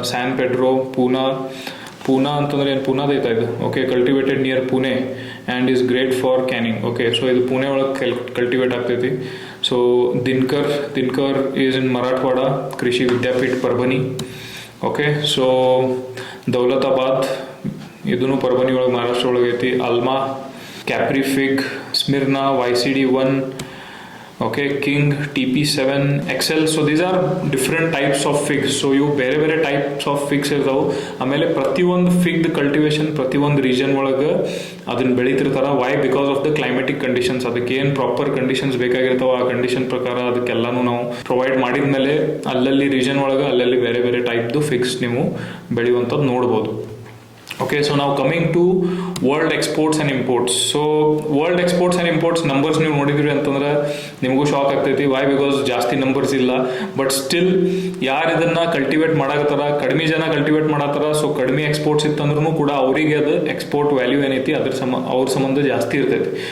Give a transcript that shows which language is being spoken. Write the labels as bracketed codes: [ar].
[kn] San Pedro, Poona ಅಂತಂದ್ರೆ ಏನು, ಪೂನಾದ ಐತಾ ಇದು, okay, [en] cultivated near Pune and is great for canning, [kn] okay. So ಇದು ಪುಣೆ ಒಳಗೆ ಕಲ್ಟಿವೇಟ್ ಆಗ್ತೈತಿ. So Dinakar is in Marathwada ಕೃಷಿ ವಿದ್ಯಾಪೀಠ ಪರ್ಬನಿ, ಓಕೆ. ಸೊ ದೌಲತಾಬಾದ್ ಇದೂ ಪರ್ಬನಿ ಒಳಗೆ ಮಹಾರಾಷ್ಟ್ರ ಒಳಗೆ ಐತಿ. [en] Alma, Capri fig, Smyrna, YCD1, okay, King, TP7, XL. So these are different types of figs. [kn] So ಇವು ಬೇರೆ ಬೇರೆ ಟೈಪ್ಸ್ ಆಫ್ ಫಿಗ್ಸ್ ಇರ್ತಾವೆ. ಆಮೇಲೆ ಪ್ರತಿಯೊಂದು ಫಿಗ್ ಕಲ್ಟಿವೇಶನ್ ಪ್ರತಿಯೊಂದು ರೀಜನ್ ಒಳಗೆ ಅದನ್ನ ಬೆಳಿತಿರ್ತಾರ. Y? [en] Because of the climatic conditions. [kn] ಅದಕ್ಕೆ ಏನು ಪ್ರಾಪರ್ ಕಂಡೀಷನ್ಸ್ ಬೇಕಾಗಿರ್ತಾವ ಆ ಕಂಡೀಷನ್ ಪ್ರಕಾರ ಅದಕ್ಕೆಲ್ಲಾನು ನಾವು ಪ್ರೊವೈಡ್ ಮಾಡಿದ್ಮೇಲೆ ಅಲ್ಲಲ್ಲಿ ರೀಜನ್ ಒಳಗೆ ಅಲ್ಲಲ್ಲಿ ಬೇರೆ ಬೇರೆ ಟೈಪ್ದು ಫಿಗ್ಸ್ ನೀವು ಬೆಳೆಯುವಂಥದ್ದು ನೋಡ್ಬೋದು. [en] Okay, so now coming to world exports and imports. [kn] So world exports and imports numbers ನೀವು ನೋಡಿದ್ರಿ ಅಂತಂದ್ರೆ ನಿಮಗೂ ಶಾಕ್ ಆಗ್ತೈತಿ. ವೈ? ಬಿಕಾಸ್ ಜಾಸ್ತಿ ನಂಬರ್ಸ್ ಇಲ್ಲ. ಬಟ್ ಸ್ಟಿಲ್ ಯಾರು ಇದನ್ನ ಕಲ್ಟಿವೇಟ್ ಮಾಡಾಕತ್ತಾರ, ಕಡಿಮೆ ಜನ ಕಲ್ಟಿವೇಟ್ ಮಾಡತ್ತಾರ. ಸೊ ಕಡಿಮೆ ಎಕ್ಸ್ಪೋರ್ಟ್ಸ್ ಇತ್ತಂದ್ರೂ ಕೂಡ ಅವರಿಗೆ ಅದು ಎಕ್ಸ್ಪೋರ್ಟ್ ವ್ಯಾಲ್ಯೂ ಏನೈತಿ ಅವ್ರ ಸಂಬಂಧ ಜಾಸ್ತಿ ಇರ್ತೈತಿ.